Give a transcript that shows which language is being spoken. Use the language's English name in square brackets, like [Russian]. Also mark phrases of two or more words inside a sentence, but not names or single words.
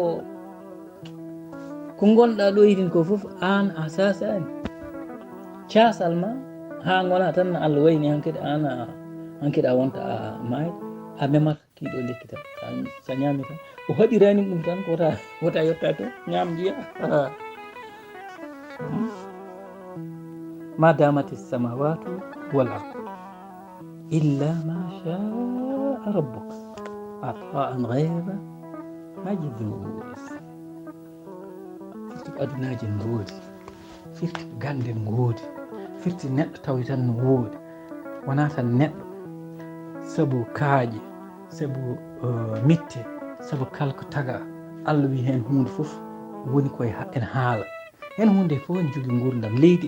[Fula] ko gonɗa ɗo yiɗin ko fof an a sasani casal ma ha gona tan Allah wayni hankkadi an hankkadi a wonta a mayde a memata kiɗo lekki tan sa ñami tan o haɗirani ɗum tan ko wota yetta to ñam jiya [Arabic] ما دامت السماوات والأرض إلا ما شاء ربك عطاء غير مجذوذ firti [Fula] ko adunaji no woodi firti ko gande no woodi firti neɗɗo tawi tan no woodi wona tan neɗɗo sabu kaaƴe sabu mitte sabu kala ko taga Allah wi hen hunde fof woni koye en haala hen hunde fof en jogui gurdam leydi